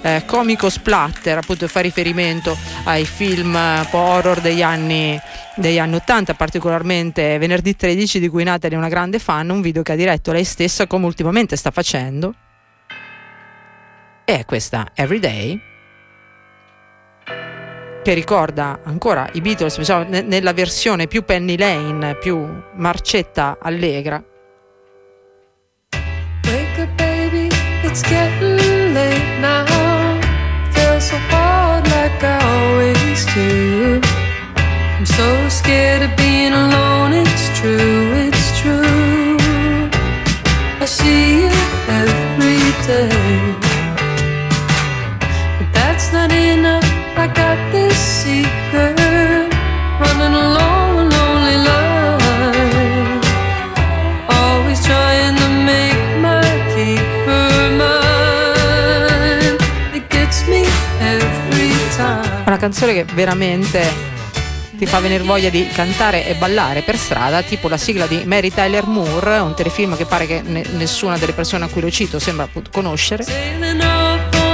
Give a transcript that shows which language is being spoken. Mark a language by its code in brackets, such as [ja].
[it] comico splatter, appunto fa riferimento ai film horror degli anni 80, particolarmente Venerdì 13, di cui Natalie è una grande fan, un video che ha diretto lei stessa, come ultimamente sta facendo, e è questa Everyday, che ricorda ancora i Beatles, diciamo, nella versione più Penny Lane, più marcetta allegra. [en] Wake up baby, it's getting late now. Feel so bored like I always do. I'm so scared of being alone, it's true, it's true. I see you every day. But that's not enough. I got this secret, running along a lonely line, always trying to make my keeper mine. It gets me every time. [it] Una canzone che veramente ti fa venire voglia di cantare e ballare per strada, tipo la sigla di Mary Tyler Moore, un telefilm che pare che nessuna delle persone a cui lo cito sembra conoscere.